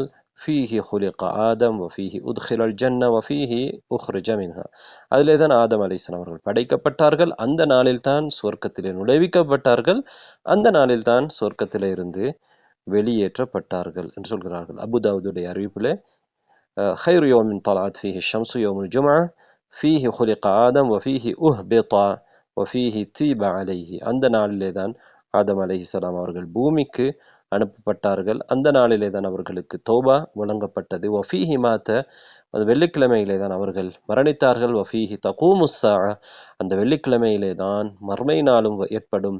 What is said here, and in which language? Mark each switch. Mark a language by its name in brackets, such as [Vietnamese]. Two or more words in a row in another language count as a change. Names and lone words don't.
[Arabic] فيه خلق آدم وفيه أدخل الجنة وفيه أخرج منها. [Tamil] அதிலே தான் ஆதம் அலைஹிஸ்ஸலாம் அவர்கள் படைக்கப்பட்டார்கள், அந்த நாளில் தான் சுவர்க்கத்திலே நுழைவிக்கப்பட்டார்கள், அந்த நாளில் தான் சுவர்க்கத்திலே இருந்து வெளியேற்றப்பட்டார்கள் என்று சொல்கிறார்கள். அபுதாவுதுடைய அறிவிப்பிலே [Arabic] خير يوم طلعت فيه الشمس يوم الجمعة فيه خلق آدم وفيه أهبط وفيه تيب عليه. [Tamil] அந்த நாளிலே தான் ஆதம் அலைஹிஸ்ஸலாம் அவர்கள் பூமிக்கு அனுப்பப்பட்டார்கள், அந்த நாளிலே தான் அவர்களுக்கு தௌபா வழங்கப்பட்டது. [Arabic] وفيه مات, [Tamil] அந்த வெள்ளிக்கிழமையிலே தான் அவர்கள் மரணித்தார்கள். [Arabic] وفيه تقوم الساعة, [Tamil] அந்த வெள்ளிக்கிழமையிலே தான் மர்மை நாளும் ஏற்படும்.